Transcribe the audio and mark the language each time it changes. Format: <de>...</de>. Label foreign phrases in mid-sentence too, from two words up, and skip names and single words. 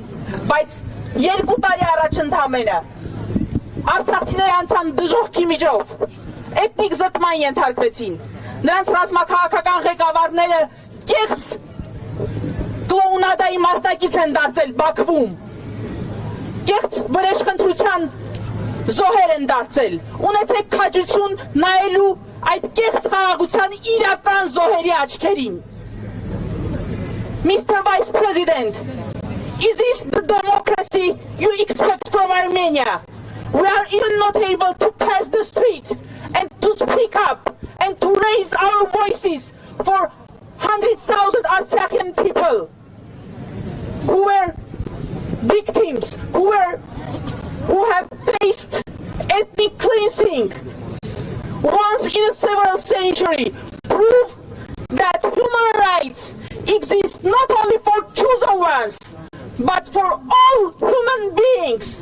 <hy>բայց 2 տարի առաջ ընդամենը արցախցիները անցան դժոխքի միջով, էթնիկ զտման ենթարկվեցին, նրանց ռազմաքաղաքական ղեկավարները կեղծ կլոունադայի մասնակից են դարձել Բաքվում, կեղծ վրեժխնդրության զոհեր են դարձել, ունեցեք քաջություն նայելու այդ կեղծ խաղաղության իրական զոհերի աչքերին։ Mr.</hy> <en>Vice President, is this the democracy you expect from Armenia? We are even not able to pass the street and to speak up and to raise our voices for 100,000 Artsakhian people who were victims, who have faced ethnic cleansing once in several centuries, prove that human rights exist not only for chosen ones, but for all human beings.</en>